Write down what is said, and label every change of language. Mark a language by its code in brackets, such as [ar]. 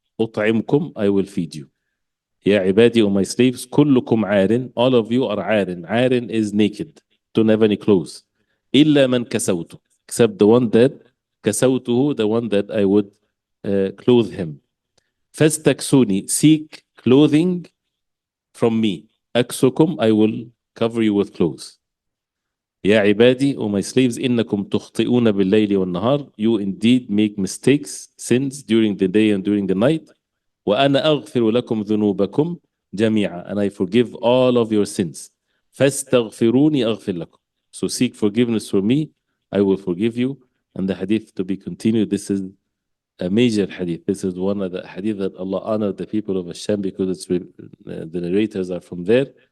[ar] أطعمكم, [en] I will feed you. [ar] يا عبادي, [en] O my slaves, [ar] كلكم عار, [en] all of you are [ar] عار [en] is naked, don't have any clothes. [ar] إلا من كسوته, [en] except the one that [ar] كسوته, [en] the one that I would clothe him. [ar] فاستكسوني, [en] seek clothing from me. [ar] أكسكم, [en] I will cover you with clothes. [ar] يا عبادي, [en] O my slaves, [ar] إنكم تخطئون بالليل والنهار. [en] You indeed make mistakes, sins during the day and during the night. [ar] وأنا أغفر لكم ذنوبكم جميعا. [en] And I forgive all of your sins. [ar] فاستغفروني أغفر لكم. [en] So seek forgiveness from me, I will forgive you. And the hadith to be continued. This is a major hadith. This is one of the hadith that Allah honored the people of Hashem because the narrators are from there.